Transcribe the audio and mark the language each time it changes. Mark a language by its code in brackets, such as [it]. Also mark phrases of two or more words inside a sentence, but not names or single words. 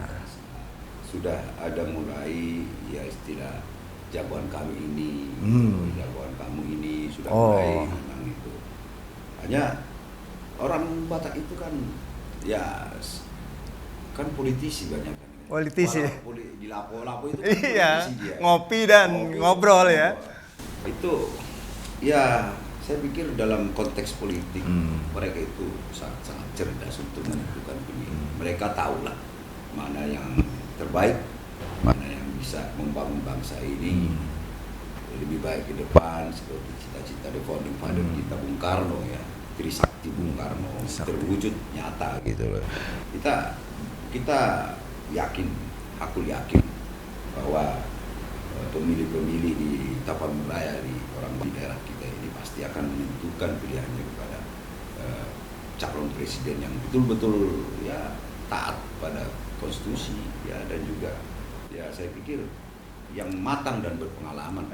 [id] Sudah ada mulai ya istilah jagoan kami ini, jagoan kamu ini sudah mulai memang itu. Hanya orang Batak itu kan ya kan politisi banyak kan. Politisi. Di lapo-lapo itu kan Iya, politisi dia. ngopi dan ngobrol ya. Itu ya saya pikir dalam konteks politik mereka itu sangat cerdas untuk menentukan pilihan. Mereka tahulah mana yang terbaik, mana yang bisa membangun bangsa ini lebih baik ke depan, seperti cita-cita [en] the founding father [id] kita Bung Karno ya, Trisakti Bung Karno terwujud nyata gitu loh. Kita yakin, aku yakin bahwa pemilih-pemilih di Tapanulaya di orang di daerah kita ini pasti akan menentukan pilihannya kepada calon presiden yang betul-betul ya taat pada konstitusi ya, dan juga ya saya pikir yang matang dan berpengalaman.